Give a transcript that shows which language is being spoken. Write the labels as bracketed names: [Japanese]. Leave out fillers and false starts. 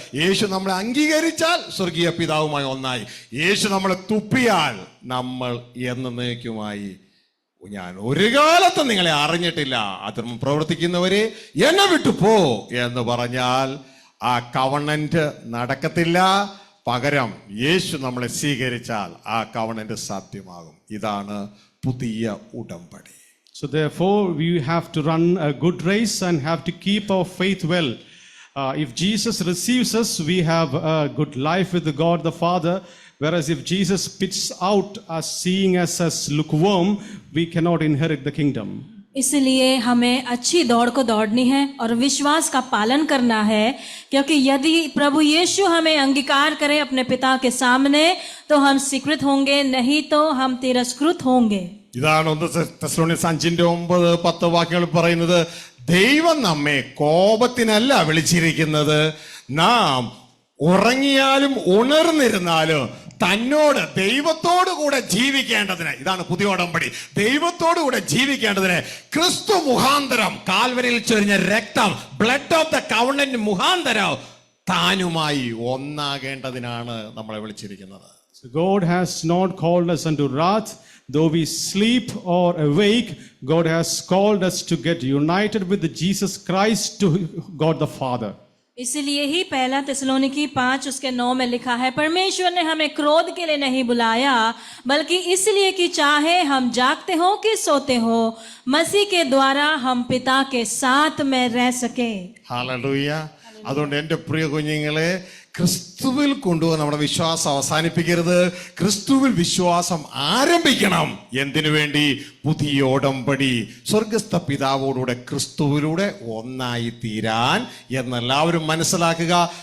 [Malayalam] യേശു നമ്മളെ അംഗീകരിച്ചാൽ സ്വർഗീയ പിതാവുമായി ഒന്നായി. യേശു നമ്മളെ തുപ്പിയാൽ നമ്മൾ എന്നേക്കുമായി ഞാൻ ഒരു കാലത്തും നിങ്ങളെ അറിഞ്ഞിട്ടില്ല, അധർമ്മം പ്രവർത്തിക്കുന്നവരെ എന്നെ വിട്ടു പോ എന്ന് പറഞ്ഞാൽ ആ കവണന്റ് നടക്കത്തില്ല. പകരം യേശു നമ്മളെ സ്വീകരിച്ചാൽ ആ കവണന്റ് സാധ്യമാകും. ഇതാണ് പുതിയ ഉടമ്പടി. [English] So therefore, we have to run a good race and have to keep our faith well. If Jesus receives us, we have a good life with God the Father. Whereas if Jesus spits out us, seeing us as lukewarm, we cannot inherit the kingdom. [Hindi] इसलिए हमें अच्छी दौड़ को दौड़नी है और विश्वास का पालन करना है, क्योंकि यदि प्रभु यीशु हमें अंगीकार करे अपने पिता के सामने तो हम स्वीकृत होंगे, नहीं तो हम तिरस्कृत होंगे. [Malayalam] ഇതാണ് 1 തെസ്സലോനിക്കർ 5:9-10 വാക്യങ്ങൾ പറയുന്നത്. ദൈവം നമ്മെ കോപത്തിനല്ല വിളിച്ചിരിക്കുന്നത്, നാം ഉറങ്ങിയാലും ഉണർന്നിരുന്നാലും തന്നോട് ദൈവത്തോടു കൂടെ ജീവിക്കേണ്ടതിന്. ഇതാണ് പുതിയ ഉടമ്പടി. ദൈവത്തോടു കൂടെ ജീവിക്കേണ്ടതിന് ക്രിസ്തു മുഖാന്തരം കാൽവരിയിൽ ചൊരിഞ്ഞ രക്തം, [English] blood of the covenant [Malayalam] മുഖാന്തരം താനുമായി ഒന്നാകേണ്ടതിനാണ് നമ്മളെ വിളിച്ചിരിക്കുന്നത്. [English] So God has not called us unto wrath, though we sleep or awake. God has called us to get united with Jesus Christ to God the Father. [Hindi] इसलिए ही पहला थिस्सलुनीकी 5 उसके 9 में लिखा है, परमेश्वर ने हमें क्रोध के लिए नहीं बुलाया, बल्कि इसलिए कि चाहे हम जागते हो कि सोते हो, मसीह के द्वारा हम पिता के साथ में रह सके. [Malayalam] ഹല്ലേലൂയ. അതുകൊണ്ട് എൻ്റെ പ്രിയ കുഞ്ഞുങ്ങളെ, ക്രിസ്തുവിൽ കൊണ്ടുപോകാൻ നമ്മുടെ വിശ്വാസം അവസാനിപ്പിക്കരുത്. ക്രിസ്തുവിൽ വിശ്വാസം ആരംഭിക്കണം. എന്തിനു വേണ്ടി? പുതിയ ഉടമ്പടി, സ്വർഗസ്ഥ പിതാവോടുകൂടെ ക്രിസ്തുവിലൂടെ ഒന്നായി തീരാൻ എന്നെല്ലാവരും മനസ്സിലാക്കുക.